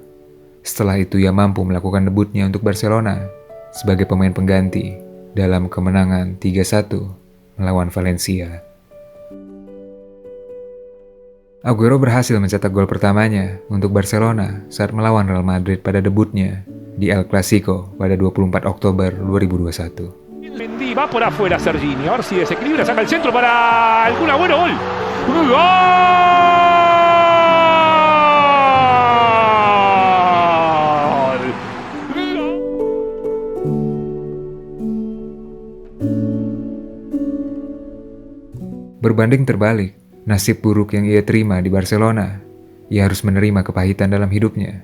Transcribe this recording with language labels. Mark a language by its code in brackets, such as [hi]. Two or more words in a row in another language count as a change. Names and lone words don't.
[id] Setelah itu ia mampu melakukan debutnya untuk Barcelona sebagai pemain pengganti dalam kemenangan 3-1 melawan Valencia. Aguero berhasil mencetak gol pertamanya untuk Barcelona saat melawan Real Madrid pada debutnya di El Clasico pada 24 Oktober 2021. [es] Mendy va por afuera Serginho, a ver si desequilibra, saca el centro para el Kun Agüero, gol. ¡Gol! [id] Berbanding terbalik, nasib buruk yang ia terima di Barcelona, ia harus menerima kepahitan dalam hidupnya.